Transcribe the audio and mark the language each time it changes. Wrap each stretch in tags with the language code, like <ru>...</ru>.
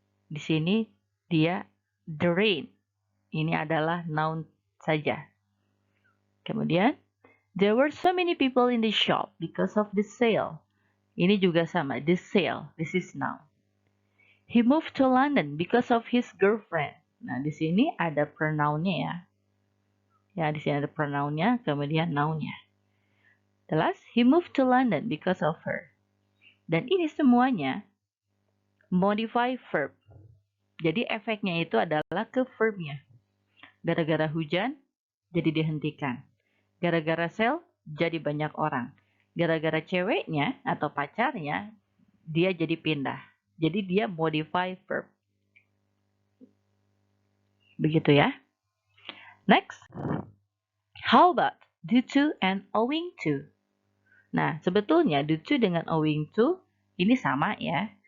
<id>Di sini dia the rain. Ini adalah noun saja.</id> <en>Kemudian, there were so many people in the shop because of the sale.</en> <id>Ini juga sama,</id> <en>the sale. This is noun. He moved to London because of his girlfriend.</en> <id>Nah, di sini ada pronounnya ya. Ya, di sini ada pronounnya, kemudian nounnya.</id> <en>The last, he moved to London because of her.</en> <id>Dan ini semuanya modify verb. Jadi efeknya itu adalah ke verbnya. Gara-gara hujan, jadi dihentikan. Gara-gara sale, jadi banyak orang. Gara-gara ceweknya atau pacarnya, dia jadi pindah. Jadi dia modify verb. Begitu ya. Next.</id> <en>How about due to and owing to?</en> <id>Nah, sebetulnya due to dengan owing to ini sama ya.</id>